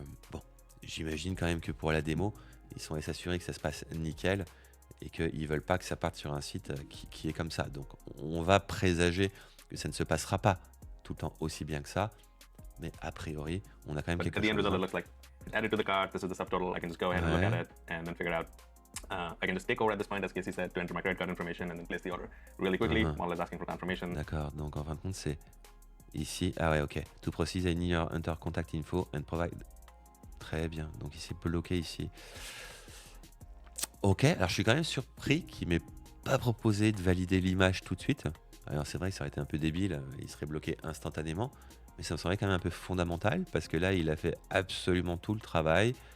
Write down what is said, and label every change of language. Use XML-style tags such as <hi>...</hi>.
<fr>Bon, j'imagine quand même que pour la démo, ils sont allés s'assurer que ça se passe nickel et qu'ils veulent pas que ça parte sur un site qui est comme ça. Donc on va présager que ça ne se passera pas tout le temps aussi bien que ça. Mais a priori, on a quand même</fr> <en>But</en> <fr>quelque</fr> <en>at the end</en> <fr>chose.</fr> <en>result, it looks like it's added to the cart. This is the subtotal. I can just go ahead and look at it and then figure it out. I can just take over at this point, as Casey said, to enter my credit card information and then place the order really quickly. While it's asking for confirmation.</en> <fr>D'accord, donc en fin de compte, c'est ici. Ah ouais, ok.</fr> <en>To proceed, I need your enter contact info and provide.</en> <fr>Très bien, donc il s'est bloqué ici. Ok, alors je suis quand même surpris qu'il m'ait pas proposé de valider l'image tout de suite. Alors c'est vrai que ça aurait été un peu débile, il serait bloqué instantanément. Mais ça me semblait quand même un peu fondamental parce que là, il a fait absolument tout le travail.</fr>